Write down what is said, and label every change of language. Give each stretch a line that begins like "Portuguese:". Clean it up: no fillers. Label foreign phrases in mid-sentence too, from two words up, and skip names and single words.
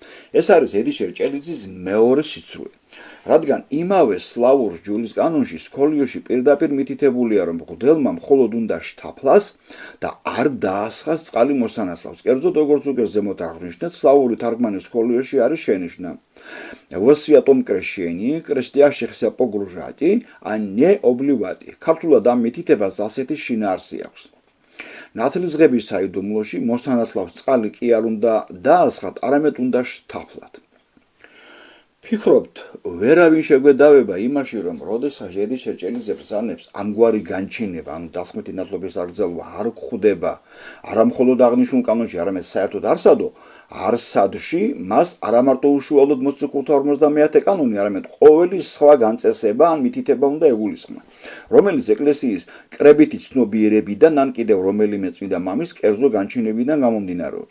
Georgian: ეს არის ედიშერ ჭელიძის მეორე სიცრუე. რადგან იმავე სლავურ ჯულის კანონში სკოლიოში პირდაპირ მითითებულია, რომ მღვდელმა მხოლოდ უნდა შთაფლას და არ დაასხას წყალი მოსანათლავს. კერძოდ, როგორც უკვე ზემოთ აღნიშნეთ, სლავური თარგმანი სკოლიოში არის შენიშვნა.
Church Slavic: Вы святом крещении, крестящих себя погружати, а не обливати.
Georgian: ქართულად ამ მითითებას ასეთი შინაარსი აქვს. ნათლისღების საიდუმლოში მოსანათლავს წყალი კი არ უნდა დაასხათ, არამედ უნდა შთაფლათ. ფიქრობთ, ვერავინ შეგვედავება იმაში, რომ როდესაც ედიშერ ჭელიძე ბრძანებს ამგვარი განჩინება, ანუ დასხმეთი ნათლობის აღზრდელობა არ გვხვდება, არა მხოლოდ აღნიშნულ კანონში, არამედ საერთოდ არსადო, არსადში მას არა მარტო უშუალოდ მოციქულთა 50-ე კანონი, არამედ ყოველი სხვა განწესება ან მითითება უნდა ეგულისხმა, რომელიც ეკლესიის კრებითი ცნობიერებიდან ან კიდევ რომელიმე წმინდა მამის კერძო განჩინებიდან გამომდინარეობს.